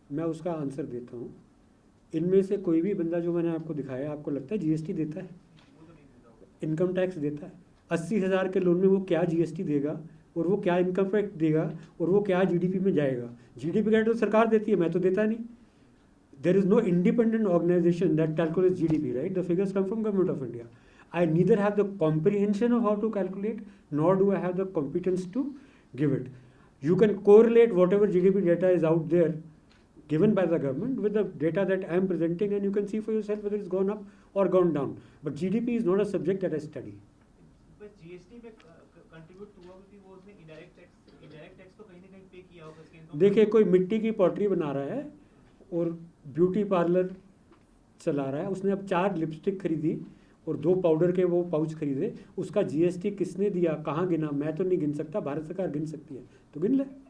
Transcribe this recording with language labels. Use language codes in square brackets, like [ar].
[hi] मैं उसका आंसर देता हूँ। इनमें से कोई भी बंदा जो मैंने आपको दिखाया, आपको लगता है जीएसटी देता है? इनकम टैक्स देता है? 80,000 के लोन में वो क्या जीएसटी देगा, और वो क्या इनकम टैक्स देगा, और वो क्या जीडीपी में जाएगा? जीडीपी का तो सरकार देती है, मैं तो देता नहीं। [en] There is no independent organization that calculates GDP, right? The figures come from Government of India. I neither have the comprehension of how to calculate, nor do I have the competence to give it. You can correlate whatever GDP data is out there given by the government with the data that I am presenting, and you can see for yourself whether it's gone up or gone down. But GDP is not a subject that I study. [hi] बस GST में contribute हुआ भी वो उसने indirect tax तो कहीं ना कहीं पे किया होगा इसके इनकम। देखिए, कोई मिट्टी की पॉटरी बना रहा है और ब्यूटी पार्लर चला रहा है, उसने अब 4 लिपस्टिक खरीदी और 2 पाउडर के वो पाउच खरीदे, उसका GST किसने दिया, कहाँ गिना, मैं तो नहीं गिन सकता, भारत सरकार गिन सकती है, तो गिन ले।